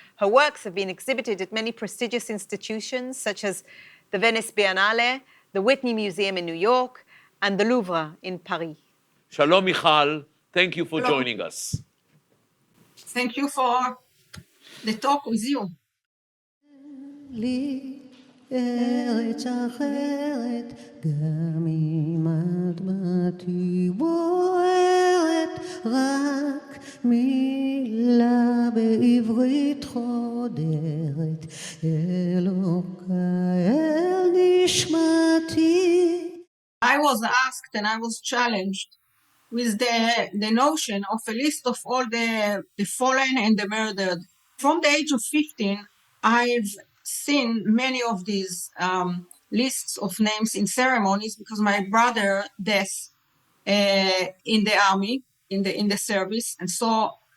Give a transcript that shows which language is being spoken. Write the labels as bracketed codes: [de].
[en] Her works have been exhibited at many prestigious institutions, such as the Venice Biennale, the Whitney Museum in New York, and the Louvre in Paris. Shalom, Michal. Thank you for joining us. Thank you for the talk with you. [he] ארץ אחרת, גם אם אדמתי בוערת, רק מילה בעברית חודרת, אלוקה אל נשמתי. [en] I was asked and I was challenged with the notion of a list of all the fallen and the murdered. From the age of 15, I've seen many of these lists of names in ceremonies because my brother Deshe in the army, in the service, and so